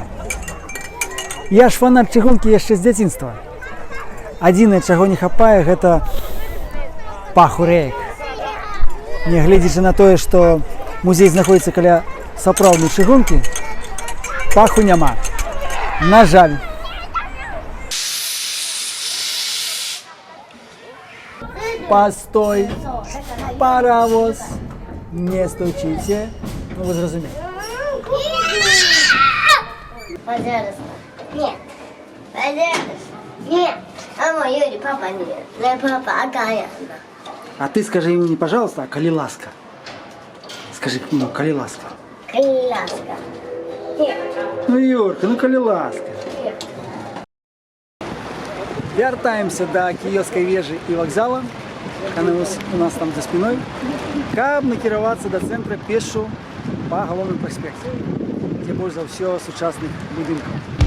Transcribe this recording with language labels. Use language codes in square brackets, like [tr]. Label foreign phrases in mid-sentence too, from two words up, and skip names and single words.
[be] Я ж фанат чыгункі яшчэ з дзяцінства. Адзінае, чаго не хапае, гэта паху рэек. Нягледзячы на тое, што музей знаходзіцца каля сапраўднай чыгункі, паху няма. На жаль. [ru] Постой, паровоз, не стучите. [be] Ну, вы зразумели. [ru] Пожалуйста. Нет. Пожалуйста. Нет. А мой Юрий, папа нет. Не папа, а Каяна. А ты скажи ему не пожалуйста, а [uk] коли ласка. [ru] Скажи ему, [uk] коли ласка. Коли ласка. Нет. Ну, Юрка, ну коли ласка. [ru] Нет. [be] Вяртаемся до Кіёцкай вежы і вакзала. Яны у нас там [ru] за спиной. [be] Каб накіравацца до цэнтра пешшу па галоўным праспекце, дзе больш за ўсё сучасных будынкаў.